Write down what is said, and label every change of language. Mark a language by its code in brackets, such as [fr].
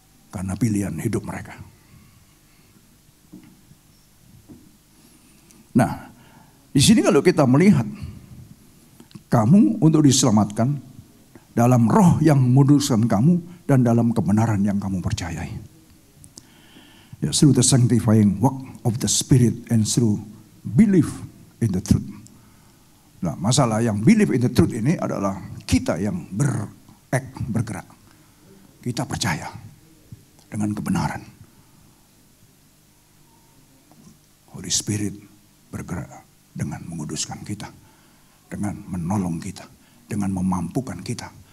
[id] Karena pilihan hidup mereka. Nah, di sini kalau kita melihat, kamu untuk diselamatkan dalam roh yang memuduskan kamu dan dalam kebenaran yang kamu percayai. [en] Ya, through the sanctifying work of the Spirit and through belief in the truth. [id] Nah, masalah yang [en] believe in the truth [id] ini adalah kita yang bergerak. Kita percaya dengan kebenaran. Holy Spirit bergerak dengan menguduskan kita, dengan menolong kita, dengan memampukan kita.